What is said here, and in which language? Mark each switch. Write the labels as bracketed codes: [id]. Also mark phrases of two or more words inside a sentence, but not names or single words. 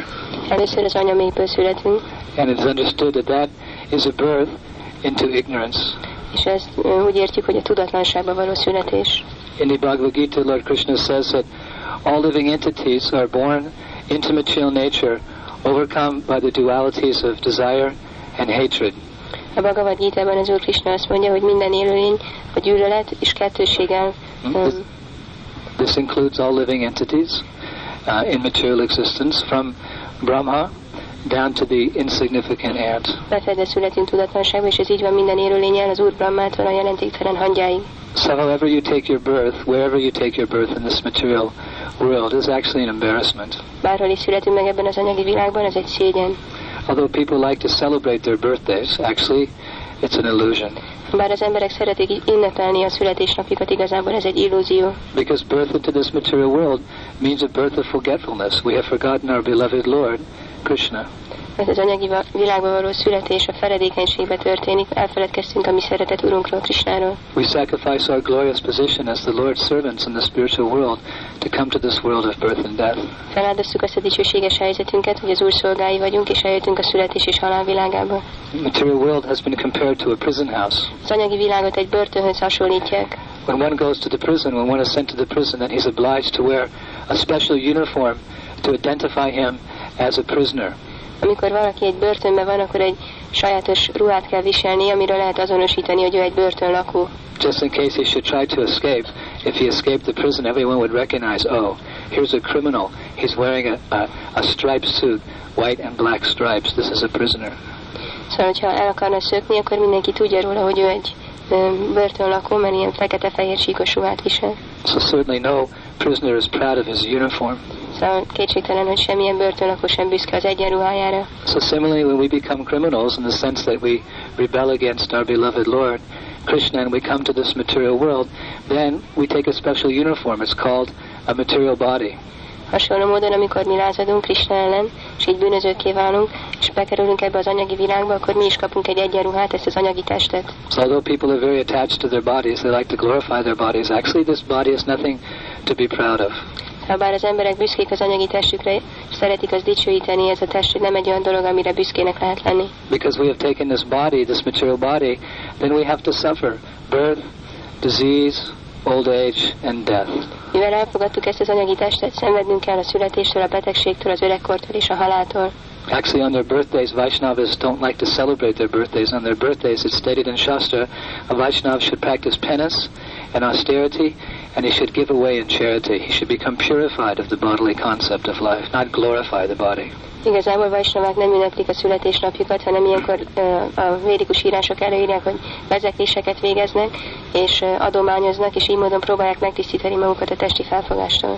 [en] And it's understood that that is a birth into ignorance. In the Bhagavad Gita, Lord Krishna says that all living entities are born into material nature, overcome by the dualities of desire and hatred. [hu] A Bhagavad Gita-ban az Úr Krishna azt mondja, hogy minden élőlény a gyűlölet és kettősséggel. [en] This includes all living entities in material existence, from Brahma down to the insignificant ant. [hu] Befedve születünk tudatlanságba, és ez így van minden élőlénnyel, az Úr Brahmától a jelentéktelen hangyáig. [en] So however you take your birth, wherever you take your birth in this material world, is actually an embarrassment. [hu] Bárhol is születünk meg ebben az anyagi világban, ez egy szégyen. [en] Although people like to celebrate their birthdays, actually it's an illusion. [hu] Bár az emberek szeretik ünnepelni a születésnapjukat, igazából ez egy illúzió. [en] Because birth into this material world means a birth of forgetfulness. We have forgotten our beloved Lord, Krishna. [hu] Mert az anyagi világban való születés a feledékenységbe történik, elfeledkeztünk a mi szeretett Urunkról, Krishnáról. [en] We sacrifice our glorious position as the Lord's servants in the spiritual world to come to this world of birth and death. [hu] Feláldoztuk azt a dicsőséges helyzetünket, hogy az Úr szolgái vagyunk, és eljöttünk a születés és halál világába. [en] The material world has been compared to a prison house. [hu] Az anyagi világot egy börtönhöz hasonlítják. [en] When one goes to the prison, when one is sent to the prison, then he's obliged to wear a special uniform to identify him as a prisoner. [hu] Amikor valaki egy börtönben van, akkor egy sajátos ruhát kell viselni, amiről lehet azonosítani, hogy ő egy börtönlakó. [en] Just in case he should try to escape, if he escaped the prison, everyone would recognize, oh, here's a criminal. He's wearing a striped suit, white and black stripes. This is a prisoner. [hu] Szóval, hogyha el akarna szökni, akkor mindenki tudja róla, hogy ő egy börtönlakó, mert ilyen fekete-fehér síkos ruhát visel. [en] So certainly no prisoner is proud of his uniform. [hu] Szóval kétségtelen, hogy semmilyen börtönlakó sem büszke az egyenruhájára. [en] So similarly, when we become criminals, in the sense that we rebel against our beloved Lord, Krishna, and we come to this material world, then we take a special uniform. It's called a material body. [hu] Hasonló módon, amikor mi lázadunk Krishna ellen, és így bűnözőkké válunk, és bekerülünk ebbe az anyagi világba, akkor mi is kapunk egy egyenruhát, ezt az anyagi testet. [en] So although people are very attached to their bodies, they like to glorify their bodies, actually this body is nothing to be proud of. [hu] Bár az emberek büszkék az anyagi testükre, és szeretik azt dicsőíteni, ez a test, hogy nem egy olyan dolog, amire büszkének lehet lenni. [en] Because we have taken this body, this material body, then we have to suffer birth, disease, old age and death. [hu] Mivel elfogadtuk ezt az anyagi testet, szenvednünk kell a születéstől, a betegségtől, az öregkortól és a haláltól. [en] Actually, on their birthdays, Vaishnavas don't like to celebrate their birthdays. On their birthdays, it's stated in Shastra, a Vaishnava should practice penance and austerity, and he should give away in charity. He should become purified of the bodily concept of life, not glorify the body. [hu] Igazából Vaisnavák nem ünneplik a születésnapjukat, hanem ilyenkor a védikus írások előírják, hogy vezetéseket végeznek, és adományoznak, és így módon próbálják megtisztítani magukat a testi felfogástól.